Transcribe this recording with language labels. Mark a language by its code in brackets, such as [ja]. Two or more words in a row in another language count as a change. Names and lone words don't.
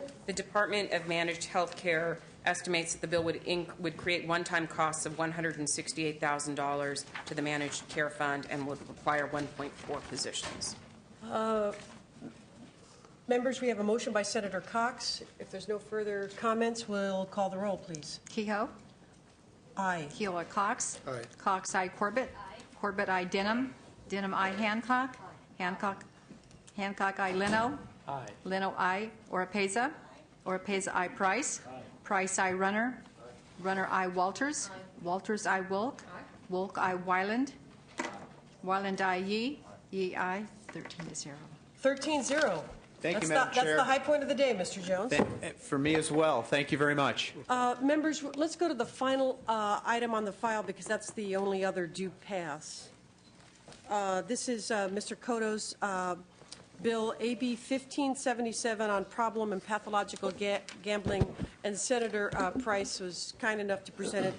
[en] The Department of Managed Health Care estimates that the bill would create one-time costs of $168,000 to the Managed Care Fund and would require 1.4 positions. Members, we have a motion by Senator Cox. If there's no further comments, we'll call the roll, please. Kehoe. Aye. Kehoe I. Cox. Aye. Cox I. Corbett. Corbett I. Denham. Denham I. Hancock. Hancock I. Leno. Aye. Leno I. Oropeza. Oropeza I. Price. Price I. Runner. Runner I. Walters. Walters I. Wolk. Wolk I. Wyland. Wyland I. Yee. Yee I. 13-0. 13-0. Thank you, Madam Chair. That's the high point of the day, Mr. Jones. For me as well. Thank you very much. Members, let's go to the final item on the file because that's the only other due pass. This is Mr. Cotto's bill AB 1577 on problem and pathological gambling, and Senator Price was kind enough to present it.